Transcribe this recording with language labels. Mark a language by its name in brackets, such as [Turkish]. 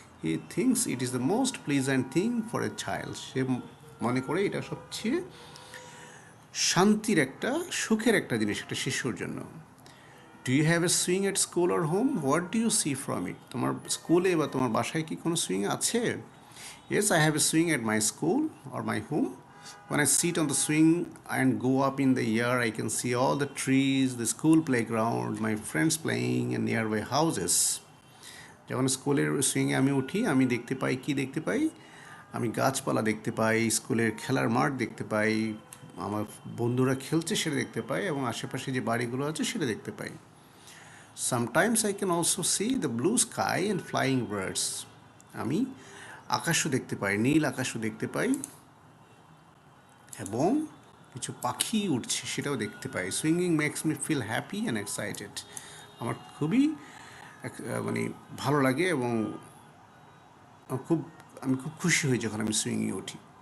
[English] he thinks it is the most pleasant thing for a child, [Bangla] সে মনে করে এটা সবচেয়ে শান্তির একটা, সুখের একটা জিনিস একটা শিশুর জন্য। [English] do you have a swing at school or home, what do you see from it, [Bangla] তোমার স্কুলে বা তোমার বাসায় কি কোনো সুইং আছে? [English] Yes, I have a swing at my school or my home. When I sit on the swing and go up in the air, I can see all the trees, the school playground, my friends playing, and nearby houses. [Bangla] যখন স্কুলের সুইংয়ে আমি উঠি, আমি দেখতে পাই, কি দেখতে পাই? আমি গাছপালা দেখতে পাই, স্কুলের খেলার মাঠ দেখতে পাই, আমার বন্ধুরা খেলছে সেটা দেখতে পাই, এবং আশেপাশে যে বাড়িগুলো আছে সেটা দেখতে পাই। [English] Sometimes I can also see the blue sky and flying birds. [Bangla] আমি আকাশও দেখতে পাই, নীল আকাশও দেখতে পাই, এবং কিছু পাখি উঠছে সেটাও দেখতে পাই। [English] swinging makes me feel happy and excited, [Bangla] আমার খুবই মানে ভালো লাগে, এবং খুব আমি খুব খুশি হই যখন আমি সুইংয়ে উঠি।